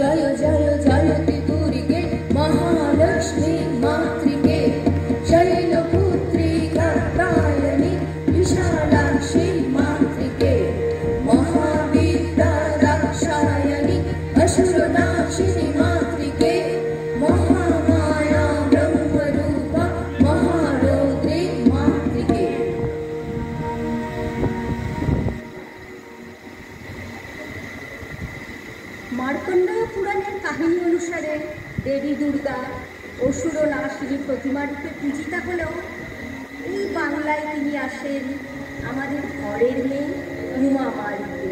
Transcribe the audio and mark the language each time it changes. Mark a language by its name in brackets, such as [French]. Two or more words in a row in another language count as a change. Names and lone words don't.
[Sanskrit] जय जयति दुर्गे महालक्ष्मी मातृके शैलपुत्री कात्यायनी विशालाक्षी मातृके महाविद्या दाक्षायणी असुरनाशिनी मातृके महामाया ब्रह्मरूपा महारौद्री मातृके। [Bangla] মার্কণ্ডেয় পুরাণের কাহিনী অনুসারে দেবী দুর্গা অসুর নাশিনী প্রতিমা রূপে পূজিতা হলেও এই বাংলায় তিনি আসেন আমাদের ঘরের মেয়ে উমা মা রূপে।